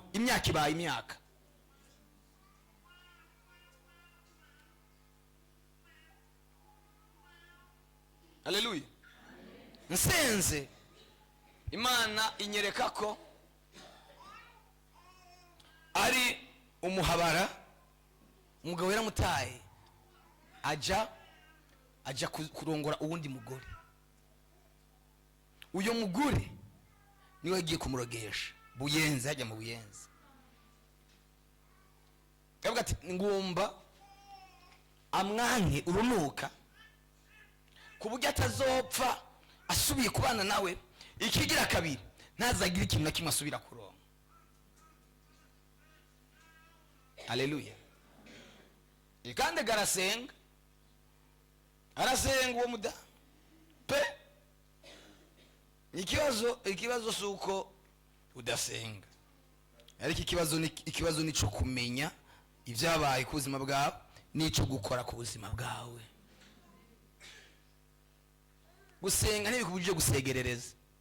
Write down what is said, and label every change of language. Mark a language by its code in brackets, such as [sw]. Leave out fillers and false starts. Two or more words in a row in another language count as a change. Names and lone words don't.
[rn] Imyaka ibaye imyaka. Haleluya. Nsenze Imana inyereka ko ari umuhabara, umugabo yaramutaye aja kurongora uwundi mugore. Uyo mugore niwe yagiye kumurogesha Buyenzi, hajya mu Buyenzi. Kavuga ati ngomba amwanke urunuka kuburyo atazopfa asubiye kubana nawe, ikigira kabiri ntazagira ikintu na kimwe asubira kuronka. Haleluya. Ikande garasenga, arasenga uwo muda pe. Ikibazo suko udasenga, ariko ikibazo ni cyo kumenya ibyabaye ku buzima bwawe n'icyo gukora ku buzima bwawe. Gusenga ntibikubujije gusegerereza.